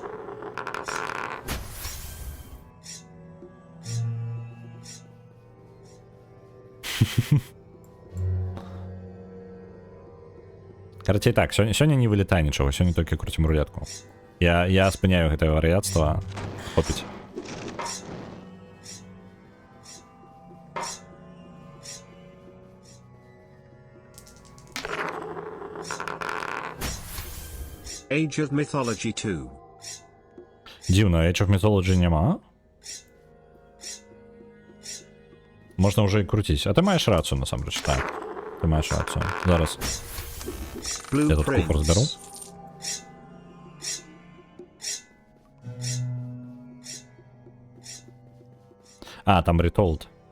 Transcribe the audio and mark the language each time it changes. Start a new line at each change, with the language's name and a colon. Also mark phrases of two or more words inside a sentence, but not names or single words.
Belarusian: Карацей, так, сёння не вылетае нічога, сёння толькі круцім рулетку. Я спыняю гэтае вар'яцтва. Хопіць. Age of Mythology 2. Дзіўна, Age of Mythology няма? Можна ўжо і круціць. А ты маеш рацыю, насамрэч, так. Ты маеш рацыю. Зараз. Я тут купу разберу. Там Retold.